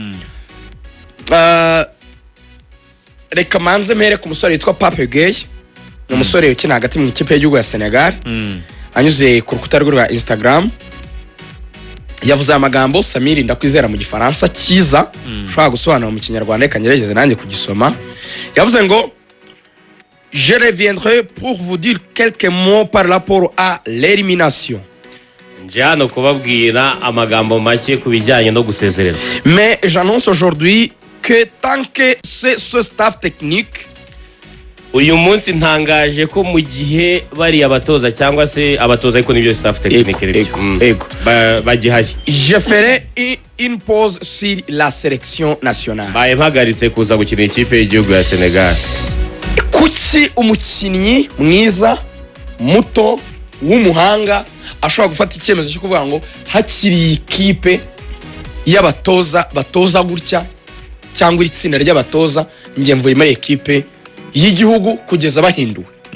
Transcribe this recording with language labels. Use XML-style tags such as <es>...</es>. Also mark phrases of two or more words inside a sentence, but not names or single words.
<rw>Reka manze mpere ku musore witwa Pape Gueye, ni umusore ukina hagati mu ikipe y'igihugu ya Senegal. Anyuze ku rukuta rwe rwa Instagram yavuze amagambo Samiri ndakwizera mu gifaransa cyiza ushobora gusobanura mu kinyarwanda, reka ngerageze nanjye kugisoma. Yavuze ngo</rw> <fr>je reviendrai pour vous dire quelques mots par rapport à l'élimination.</fr> <rw>Njyano kubabwira amagambo make ku bijyanye no gusezerera.</rw> <fr>Mais j'annonce aujourd'hui que tant que ce staff technique,</fr> <rw>uyu munsi ntangaje ko mu gihe bari abatoza cyangwa se abatoza ariko nibyo</rw> <fr>staff technique</fr> <rw>bagihaye,</rw> <fr>je ferai une pause sur la sélection nationale.</fr> <rw>Baye mpagaritse kuza gukina ikipe y'igihugu ya Senegal. Kuki umukinnyi mwiza muto w'umuhanga ashobora gufata icyemezo cyo kuvuga ngo hakiri ikipe y'abatoza batoza gutya cyangwa itsinda ry'abatoza ngiye mvuye muri ekipe y'igihugu kugeza bahinduwe?</rw>